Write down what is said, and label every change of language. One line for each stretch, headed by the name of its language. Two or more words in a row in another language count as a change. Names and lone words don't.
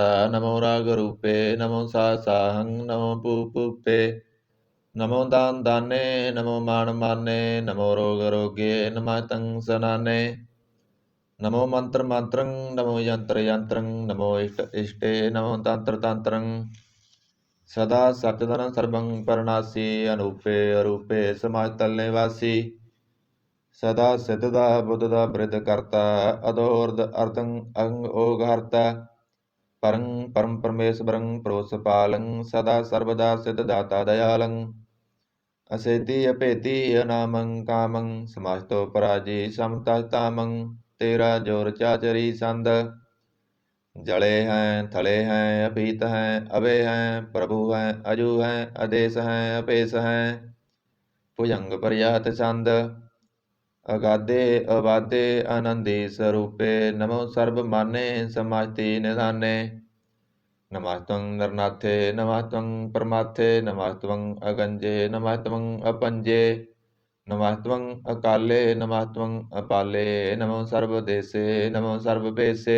Braj: नमो राग रूपे नमो साहं नमो पूपे नमो दान दाने नमो मान माने नमो रोग रोगे नमस्तं सनाने नमो मंत्र मंत्रं नमो यंत्र यंत्रं नमो इष्ट इष्टे नमो तंत्र तंत्रं सदा सत्यधन सर्वं परनासी अनूपे अरूपे समाज तलने वासी ਸਦਾ ਸਿੱਧ ਦਾ ਬੁੱਧ ਦਾ ਬ੍ਰਿਧ ਕਰਤਾ ਅਦੋਰਦ ਅਰਦੰ ਅੰਗ ਓਗ ਹਰਤਾ ਪਰੰ ਪਰਮ ਪਰਮੇਸ਼ਵਰੰ ਪ੍ਰੋਸ ਪਾਲੰ ਸਦਾ ਸਰਬਦਾ ਸਿੱਧ ਦਾਤਾ ਦਇਆਲੰ ਅਸੇਤੀ ਅਭੇਤੀ ਅਨਾਮੰ ਕਾਮੰ ਸਮਾਸਤੋ ਪਰਾਜੀ ਸਮਤਸਤਾਮੰ ਤੇਰਾ ਜੋਰ ਚਾਚਰੀ ਸੰਦ जले हैं थले हैं अपीत हैं अभय हैं प्रभु हैं अजु हैं आदेश हैं अपेश हैं भुजंग पर्यात छंद अगाधे अबाधे आनंदी स्वरूपे नमो सर्व माने समास्ति निधाने नमस्तं नरनाथे नमस्तं परमाथे नमस्तं अगंजे नमस्तं अपंजे नमस्तं अकाले नमस्तं अपाले नमो सर्वदेशे नमो सर्वपेशे